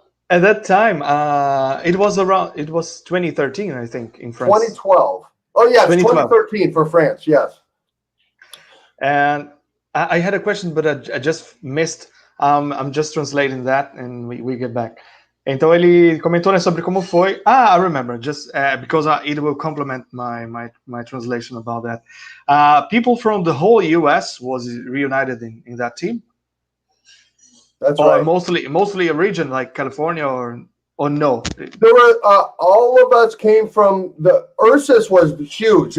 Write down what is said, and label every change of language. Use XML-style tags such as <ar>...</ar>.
<en>At that time, it was 2013, I think, in France. 2012. Oh, yeah, 2013 for France, yes. And I had a question, but I just missed. I'm just translating that, and we get back.</en> <pt>Então ele comentou, né, sobre como foi.</pt> <en>I remember, just because it will complement my translation about that. People from the whole U.S. was reunited in that team. That's right. Mostly a region like California or no? There were all of us came from the Ursus was huge.</en>